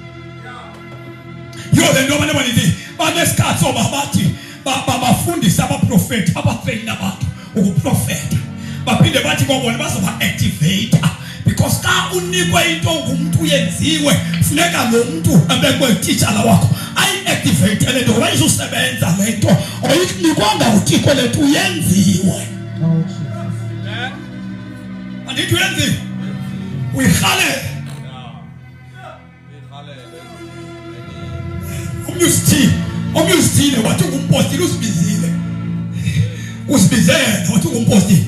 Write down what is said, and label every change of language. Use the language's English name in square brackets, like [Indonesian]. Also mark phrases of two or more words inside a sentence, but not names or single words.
[Xhosa] Yole nto abantu abanithi banesikhathi soba bathi bafundisa abaprofeti abatrain abantu ukuprofeta, baphinde bathi kobona bazoba activator. Because xa unikwe into ngumuntu uyenziwe, funeka lo muntu abekwe teacher wakho ayi-activate le nto ngoba izusebenza le nto. Oyinikwanga uThixo le nto uyenziwe. Andithi uyenziwe uyirhalela. Omnye usithile wathi ungumpostile, uzibizele wathi ungumpostile.